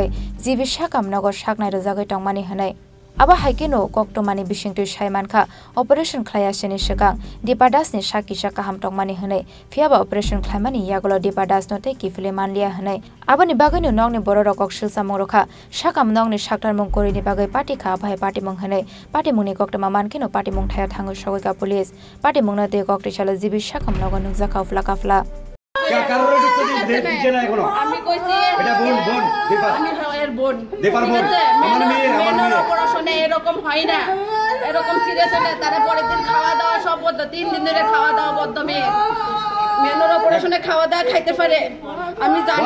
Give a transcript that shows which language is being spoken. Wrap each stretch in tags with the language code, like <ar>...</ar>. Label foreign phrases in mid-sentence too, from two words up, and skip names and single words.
<trp>जिबि साकामनगो साकनाय रजागै टंमानि हनै आबा हाइकेनो कक्टमानि बिसिंतु सायमानखा ऑपरेशन ख्लायासेनि सिगां दीपा दासनि साकिसा काहाम टंमानि हनै फियाबा ऑपरेशन ख्लायमानि यागलो दीपा दास नते किफिले मानलिया हनै आबानि बागैनो नंनि बर' रकक सिलसामुं रखा साकाम नंनि साकथारमुं करिनि बागै पाटिखा भाई पाटिमुं हनै पाटिमुंनि कक्टमा मानकेनो पाटिमुं थाया थाङो सगैका पुलिस पाटिमुंनो ते कक्टि साला जिबि साकाम नगो नुजाखा फ्ला काफला</trp> <bn>আমি কইছি এটা বোন দীপা আমি এর বোন দীপার বোন আমার মেয়ে অপারেশনে এরকম হয় না এরকম সিরিয়াস হলে তারে পরের দিন খাওয়া দাওয়া সব বন্ধ 3 দিন ধরে খাওয়া দাওয়া বন্ধ মেয়ের অপারেশনে খাওয়া দাওয়া খাইতে পারে আমি জানি</bn>